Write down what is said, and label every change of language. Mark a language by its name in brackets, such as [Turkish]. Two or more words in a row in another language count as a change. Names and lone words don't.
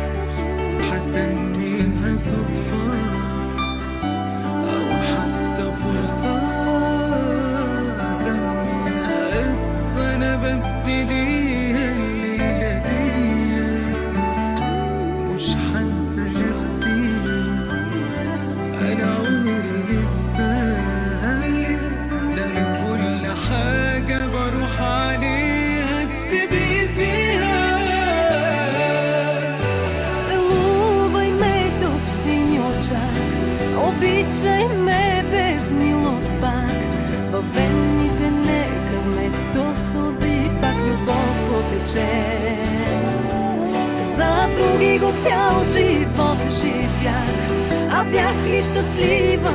[Arabic] حسميها صدفه او حتى فرصه أنا ببتديها الليلة دي مش حنسى نفسي أنا عمري لسه ده كل حاجة بروح عليها بتبقي فيها. [Bulgarian] Целувай ме до сини очак, обичай ме без милост пак, във вените нека вместо сълзи пак любов потече. За други го цял живот живях, а бях ли щастлива?